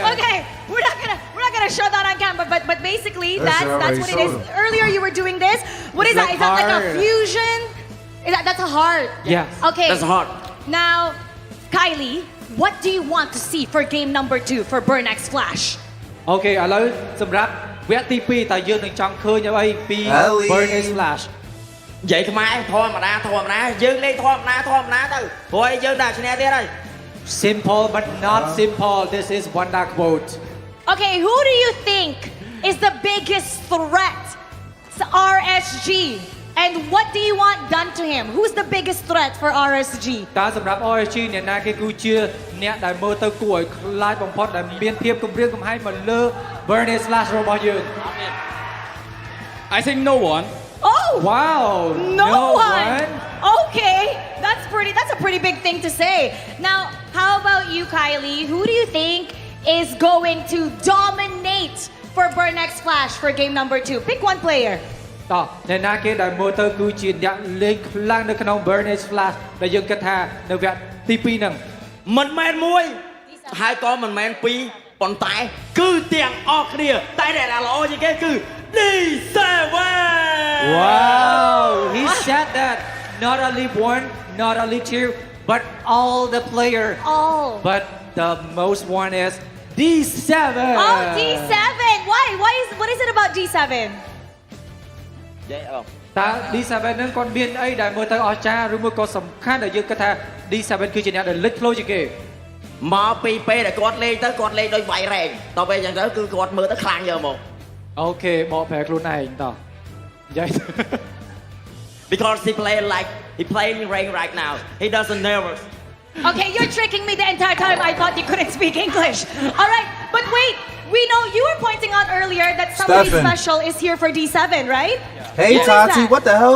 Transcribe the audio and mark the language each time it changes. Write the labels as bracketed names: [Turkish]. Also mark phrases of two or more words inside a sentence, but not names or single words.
[English] Okay, we're not gonna show that on camera, but basically that's what it is. Earlier you were doing this. What is that? Is that like a fusion? That's a heart. Yes. Okay. That's a heart. Now, Kylie, what do you want to see for game number 2 for Burnix Flash? [Khmer] Okay ឥឡូវសម្រាប់វគ្គទី 2 តើយើងនឹងចង់ឃើញអ្វីពី Burnix Flash និយាយខ្មែរធម្មតាយើងលេងធម្មតាទៅព្រោះឲ្យយើងដាក់ឈ្នះទៀតហើយ [English] Simple but not simple. This is Wanda quote. Okay, who do you think is the biggest threat to RSG? And what do you want done to him? Who's the biggest threat for RSG? [Khmer] តើសម្រាប់ RSG អ្នកណាគេគឺជាអ្នកដែលមើលទៅគួរឲ្យខ្លាចបំផុតដែលមានភាពគំរាមកំហែងមកលើ Burnix Flash របស់យើង [English] I think no one. Oh! Wow! No one. Okay, that's a pretty big thing to say. Now, how about you, Kylie? Who do you think is going to dominate for Burnix Flash for game number 2? Pick one player. [Khmer] តោះអ្នកណាគេដែលមើលទៅគឺជាអ្នកលេងខ្លាំងនៅក្នុង Burnix Flash ដែលយើងគិតថានៅវគ្គទី 2 ហ្នឹង មិនមែនមួយហើយក៏មិនមែនពីរប៉ុន្តែគឺទាំងអស់គ្នាតែដែលល្អជាងគេគឺ D7. [English] Wow, he said that not only one, not only two, but all the player. All. But the most one is D7. Oh, D7. Why? What is it about D7? [Khmer] តើ D7 នឹងគាត់មានអីដែលមើលទៅអស្ចារ្យឬមួយក៏សំខាន់ដែលយើងគិតថា D7 គឺជាអ្នកដែលលេចធ្លោជាងគេ មកពីពេលដែលគាត់លេងទៅគាត់លេងដោយវាយរែងតទៅពេលអញ្ចឹងទៅគឺគាត់មើលទៅខ្លាំងយកមក អូខេបកប្រែខ្លួនឯងតនិយាយ [English] because he playing rank right now he doesn't nervous Okay, you're tricking me the entire time. I thought you couldn't speak English. All right, but wait. We know you were pointing out earlier that somebody special is here for D7, right? Hey, Tati, what the hell?